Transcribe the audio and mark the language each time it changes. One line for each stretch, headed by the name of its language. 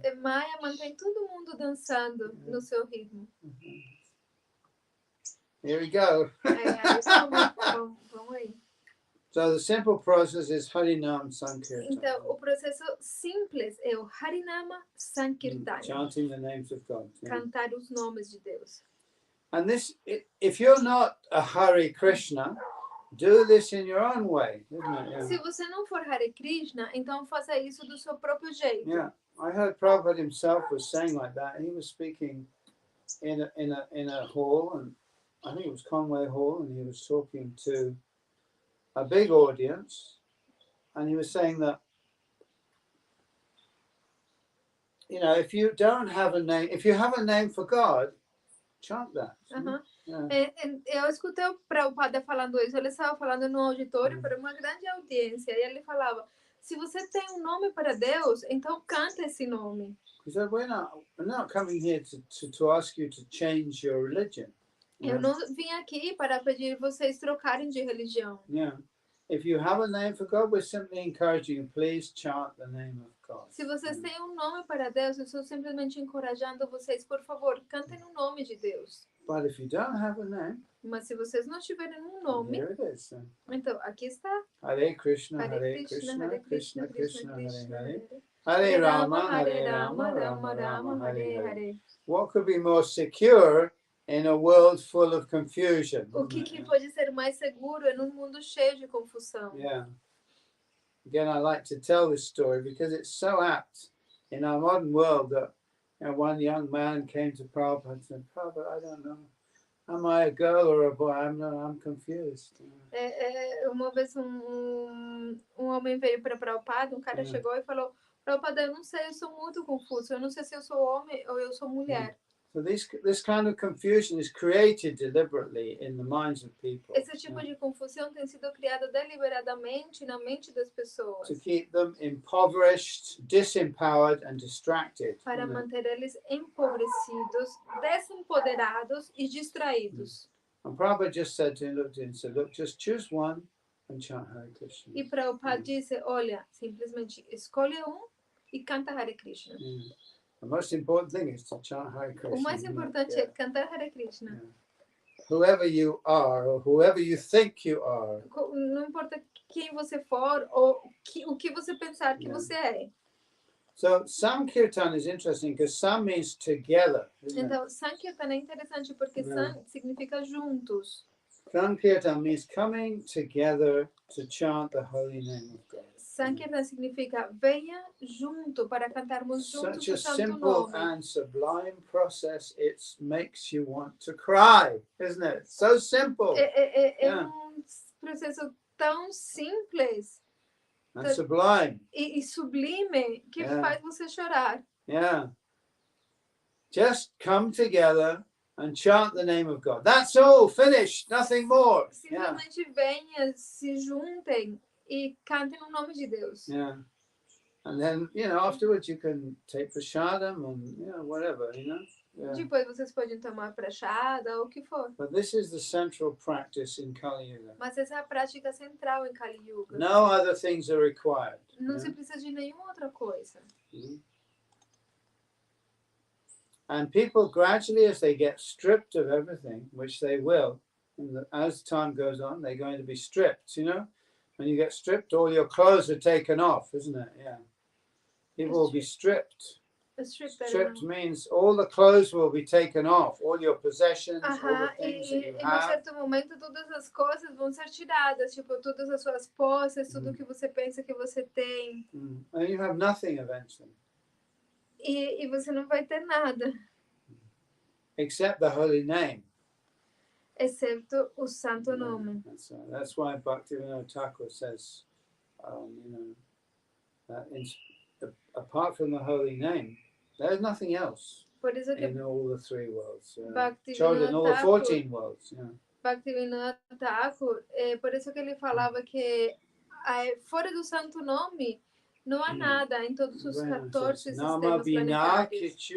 Portuguese: Maya mantém todo mundo dançando no seu ritmo.
English: Here we go.
Portuguese: Vamos aí.
English: So the simple process is Harinam Sankirtan.
Portuguese: Então, o processo simples é o Harinama Sankirtan.
English: Chanting the names of God.
Portuguese: Cantar os nomes de Deus.
English: And this, if you're not a Hare Krishna, do this in your own way, isn't it? Yeah.
Portuguese: Se você não for Hare Krishna, então faça isso do seu próprio jeito.
English: Yeah, I heard Prabhupada himself was saying like that. He was speaking in a hall, and I think it was Conway Hall, and he was talking to a big audience, and he was saying that, you know, if you don't have a name, if you have a name for God, chant that.
Portuguese: Eu escutei o Prabhupada falando isso. Ele estava falando no auditório para uma grande audiência, e ele falava, se você tem um nome para Deus, então canta esse nome.
English: He said, we're not coming here to ask you to change your religion.
Portuguese: Eu não vim aqui para pedir vocês trocarem de religião.
English: Yeah. If you have a name for God, we're simply encouraging you, please chant the name of God.
Portuguese: Se vocês têm um nome para Deus, eu estou simplesmente encorajando vocês, por favor, cantem o nome de Deus.
English: But if you don't have a name,
Portuguese: Mas se vocês não tiverem um nome,
English: here it is.
Portuguese: então aqui está.
Sanskrit: Hare Krishna, Hare Krishna, Hare Krishna Krishna, Krishna Hare Krishna, Hare. Hare Hare Rama, Hare Rama, Rama Rama, Hare Hare. Hare.
English: What could be more secure in a world full of confusion?
Portuguese: O que pode ser mais seguro em um mundo cheio de confusão?
English: Yeah. Again, I like to tell this story because it's so apt in our modern world that one young man came to Prabhupada and said, Prabhupada, I don't know. Am I a girl or a boy? I'm confused.
Portuguese: Uma vez um homem veio para Prabhupada, um cara chegou e falou, Prabhupada, eu não sei, eu sou muito confuso, eu não sei se eu sou homem ou eu sou mulher.
English: So this kind of confusion is created deliberately in the minds of people.
Portuguese: Esse tipo de confusão tem sido criada deliberadamente na mente das pessoas.
English: To keep them impoverished, disempowered and distracted.
Portuguese: Para manter eles empobrecidos, desempoderados e distraídos.
English: And Prabhupada just said to him, looked at him and said, look, just choose one and chant Hare Krishna.
Portuguese: E Prabhupada disse, olha, simplesmente escolhe um e canta Hare Krishna.
English: The most important thing is to chant Hare Krishna.
Portuguese: O mais importante é cantar Hare Krishna.
English: Whoever you are or whoever you think you are.
Portuguese: Não importa quem você for ou o que você pensar que você é.
English: So Sankirtan is interesting because Sam means together.
Portuguese: Então, Sankirtan é interessante porque San significa juntos.
English: Sankirtan means coming together to chant the holy name of God.
Portuguese: Sankirtan significa venha junto para cantarmos juntos
English: Such a
Portuguese: o santo
English: simple
Portuguese: nome.
English: and sublime process. It makes you want to cry, isn't it? So simple.
Portuguese: É processo tão simples
English: and sublime.
Portuguese: E sublime que faz você chorar.
English: Yeah. Just come together and chant the name of God. That's all. Finished. Nothing more.
Portuguese: Simplesmente venha, se juntem e cantem o nome de Deus.
English: Yeah. And then, afterwards you can take prasadam and, whatever, Yeah.
Portuguese: Depois vocês podem tomar prachada ou o que for.
English: But this is the central practice in Kali Yuga.
Portuguese: Mas essa é a prática central em Kali Yuga.
English: No other things are required.
Portuguese: Não se precisa de nenhuma outra coisa.
English: And people gradually, as they get stripped of everything, which they will, as time goes on, they're going to be stripped, When you get stripped, all your clothes are taken off, isn't it? Yeah. People will be stripped. Stripped means all the clothes will be taken off, all your possessions, all the things that you have.
Portuguese: Em certo momento, todas as coisas vão ser tiradas, tipo, todas as suas posses, tudo que você pensa que você tem.
English: And you have nothing eventually.
Portuguese: E você não vai ter nada.
English: Except the holy name.
Portuguese: Excepto o santo nome.
English: That's why Bhaktivinoda Thakur says, that apart from the holy name, there's nothing else in all the three worlds. In all the 14 worlds.
Portuguese: Bhaktivinoda Thakur, por isso que ele falava que fora do santo nome, não há nada em todos os 14 sistemas planetários.